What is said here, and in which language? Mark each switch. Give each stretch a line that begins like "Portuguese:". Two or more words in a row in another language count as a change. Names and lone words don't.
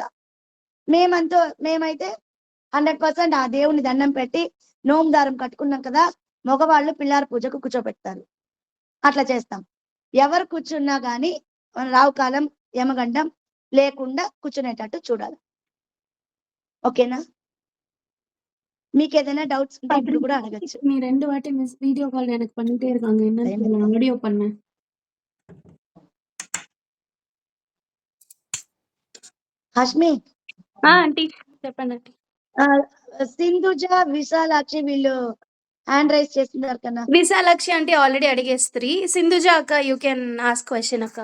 Telugu: మేమైతే 100% ఆ దేవుని దండం పెట్టి నోందారం కట్టుకున్నాం కదా, మగవాళ్ళు పిల్లారి పూజకు కూర్చోబెడతారు. అట్లా చేస్తాం. ఎవరు కూర్చున్నా గానీ రావు కాలం, యమగండం లేకుండా కూర్చునేటట్టు చూడాలి. ఓకేనా? మీకేదైనా డౌట్స్ ఉంటే ఇప్పుడు కూడా అడగచ్చు.
Tamil: நீ 2 வாட்டி வீடியோ கால் எனக்கு பண்ணிட்டே இருக்காங்க. என்னன்னு தெரியல. ஆடியோ பண்ணேன்.
Telugu: హష్మి, ఆంటీ చెప్పండి ఆంటీ. సింధుజ, విశాలాక్షి వీళ్ళు
English: hand raise
Telugu: చేస్తున్నారు కన్నా. విశాలాక్షి ఆంటీ ఆల్రెడీ అడిగేస్త్రీ.
English: సింధుజ అక్క you can ask question అక్క.